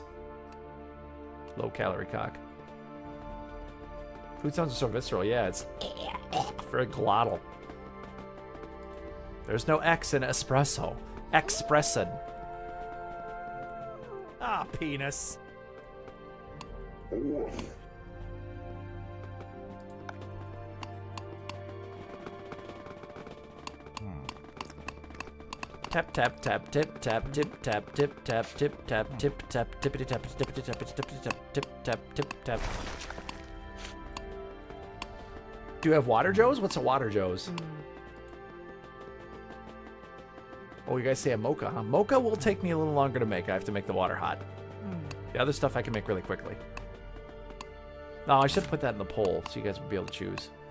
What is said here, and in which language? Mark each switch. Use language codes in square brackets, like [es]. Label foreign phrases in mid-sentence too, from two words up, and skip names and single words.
[en] Low calorie cock. Food sounds are so visceral. Yeah, it's very glottal. There's no X in espresso. Expressin. Ah, penis. Tap tap tap tip tap tip tap tip tap tip tap tip tap tippity tap tippity tap tippity tap tip tap tip tap. Do you have water joes? What's a water joes? Oh, you guys say a mocha, huh? Mocha will take me a little longer to make. I have to make the water hot. The other stuff I can make really quickly. No, I should put that in the poll so you guys would be able to choose.